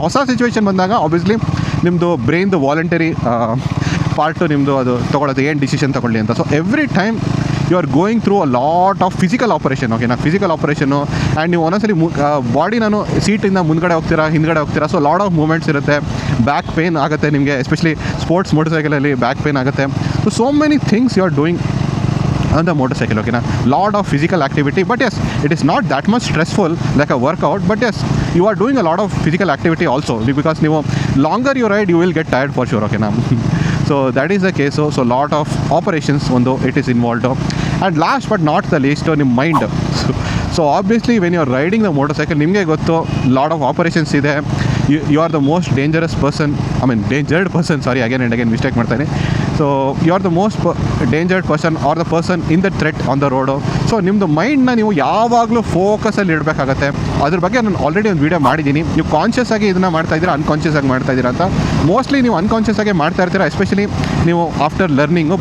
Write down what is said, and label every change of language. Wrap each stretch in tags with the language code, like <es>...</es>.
<kn>ಹೊಸ ಸಿಚುವೇಷನ್ ಬಂದಾಗ ಆಬ್ವಿಯಸ್ಲಿ ನಿಮ್ಮದು ಬ್ರೈನ್ದು ವಾಲಂಟರಿ ಪಾರ್ಟು ನಿಮ್ಮದು ಅದು ತೊಗೊಳ್ಳೋದು, ಏನು ಡಿಸಿಷನ್ ತೊಗೊಳ್ಳಿ ಅಂತ.</kn> <en>so every time you are going through a lot of physical operation,</en> <kn>ಓಕೆನಾ. ಫಿಸಿಕಲ್ ಆಪರೇಷನ್ನು ಆ್ಯಂಡ್ ನೀವು ಒಂದೊಂದ್ಸಲಿ ಬಾಡಿ ನಾನು ಸೀಟಿಂದ ಮುಂದ್ಗಡೆ ಹೋಗ್ತೀರಾ, ಹಿಂದ್ಗಡೆ ಹೋಗ್ತೀರಾ.</kn> <en>so lot of movements</en> <kn>ಇರುತ್ತೆ, ಬ್ಯಾಕ್ ಪೇನ್ ಆಗುತ್ತೆ ನಿಮಗೆ, especially sports motor ಸೈಕಲಲ್ಲಿ back pain ಆಗುತ್ತೆ.</kn> <en>So many things you are doing on the motorcycle, okay na. Lot of physical activity, but yes, it is not that much stressful like a workout, but yes, you are doing a lot of physical activity also, because ನೀವು longer you ride you will get tired for sure, okay na. So that is the case. So lot of operations ಒಂದು it is involved. And last but not the least,</en> <kn>ನಿಮ್ಮ</kn> <en>mind. So obviously when you are riding the motorcycle,</en> <kn>ನಿಮಗೆ ಗೊತ್ತು</kn> <en>lot of operations ಇದೆ. You are the most dangerous person, I mean dangered person, sorry again and again mistake ಮಾಡ್ತಾನೆ. So you are the most dangered person are the person in the threat on the road.</en> <kn>So ನಿಮ್ಮದು ಮೈಂಡ್ನ ನೀವು ಯಾವಾಗಲೂ ಫೋಕಸಲ್ಲಿ ಇಡಬೇಕಾಗತ್ತೆ. ಅದ್ರ ಬಗ್ಗೆ ನಾನು already ಒಂದು video ಮಾಡಿದ್ದೀನಿ. ನೀವು ಕಾನ್ಷಿಯಸ್ ಆಗಿ ಇದನ್ನು ಮಾಡ್ತಾ ಇದ್ದೀರಾ, ಅನ್ಕಾನ್ಷಿಯಸ್ ಆಗಿ ಮಾಡ್ತಾ ಇದ್ದೀರಾ ಅಂತ. ಮೋಸ್ಟ್ಲಿ ನೀವು ಅನ್ಕಾನ್ಷಿಯಸ್ ಆಗಿ ಮಾಡ್ತಾ ಇರ್ತೀರಾ, ಎಸ್ಪೆಷಲಿ ನೀವು ಆಫ್ಟರ್ ಲರ್ನಿಂಗು.</kn>